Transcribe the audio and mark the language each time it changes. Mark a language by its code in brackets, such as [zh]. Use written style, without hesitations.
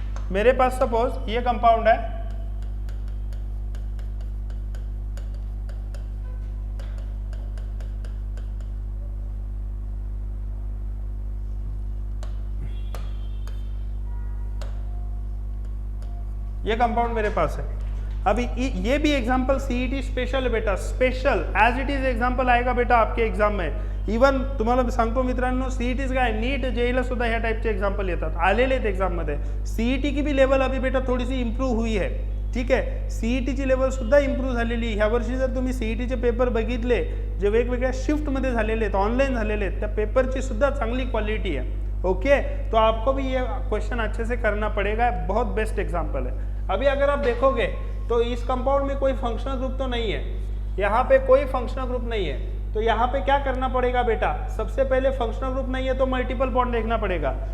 [hi] मेरे पास सपोज ये कंपाउंड है, ये कंपाउंड मेरे पास है। अभी ये भी एग्जांपल सीईटी स्पेशल है बेटा, special [en] as it is [hi] example आएगा बेटा आपके एक्झाम में। [mr] इवन तुम्हाला सांगतो मित्रांनो, सीईटीज काय नीट जेईला सुद्धा ह्या टाईपचे एक्झाम्पल येतात, आलेले आहेत एक्झाममध्ये। [hi] सीईटी की भी लेवल अभी बेटा थोडीशी इम्प्रूव्ह हुई है, [mr] ठीक आहे। सीईटीची लेवल सुद्धा इम्प्रूव्ह झालेली। ह्या वर्षी जर तुम्ही सीईटीचे पेपर बघितले जे वेगवेगळ्या शिफ्टमध्ये झालेले आहेत, ऑनलाईन झालेले आहेत, त्या पेपरची सुद्धा [hi] चांगली क्वालिटी है। ओके, तो आपको भी ये क्वेश्चन अच्छे से करना पड़ेगा, बहुत बेस्ट एग्जाम्पल है। अभी अगर आप देखोगे तो इस कंपाउंड में कोई फंक्शनल ग्रुप तो नहीं है, यहाँ पे कोई फंक्शनल ग्रुप नहीं है, तो यहाँ पे क्या करना पड़ेगा बेटा, सबसे पहले फंक्शनल ग्रुप नहीं है तो मल्टीपल बॉन्ड देखना पड़ेगा।